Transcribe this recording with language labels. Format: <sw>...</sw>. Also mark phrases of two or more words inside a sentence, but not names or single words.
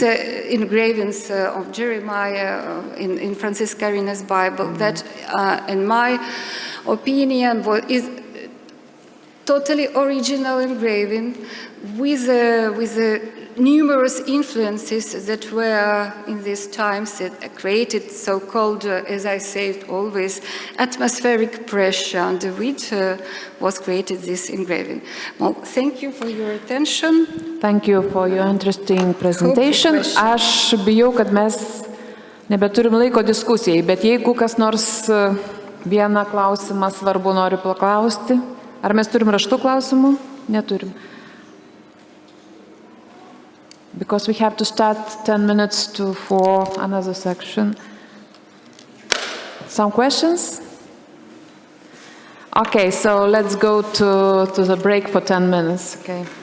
<en>engravings of Jeremiah in Francis Skorina's Bible, that in my opinion is totally original engraving with numerous influences that were in these times that created so-called, as I say always, atmospheric pressure under which was created this engraving. Well, thank you for your attention. Thank you for your interesting presentation.</en> <lt>Aš bijau, kad mes nebeturim laiko diskusijai, bet jeigu kas nors vieną klausimą svarbu nori paklausti, ar mes turim raštų klausimų? Neturim.</lt> <en>Because we have to start 10 minutes for another section. Some questions? Okay, so let's go to the break for 10 minutes. Okay.</en>